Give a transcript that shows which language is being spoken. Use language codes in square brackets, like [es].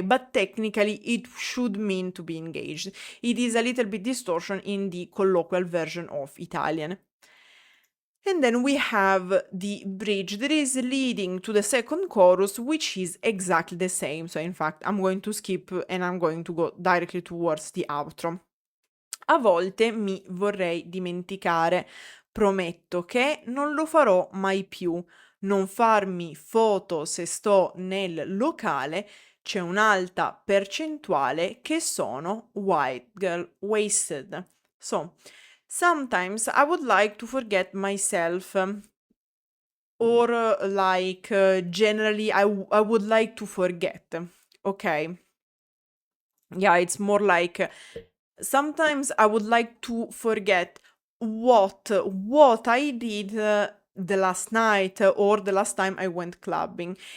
[en] But technically it should mean to be engaged. It is a little bit distortion in the colloquial version of Italian. And then we have the bridge that is leading to the second chorus, which is exactly the same. So in fact, I'm going to skip and I'm going to go directly towards the outro. [it] A volte mi vorrei dimenticare. Prometto che non lo farò mai più. Non farmi foto se sto nel locale. C'è un'alta percentuale che sono [en] white girl wasted. So, sometimes I would like to forget myself. Or generally I would like to forget. Okay. Yeah, it's more like sometimes I would like to forget what I did the last night or the last time I went clubbing.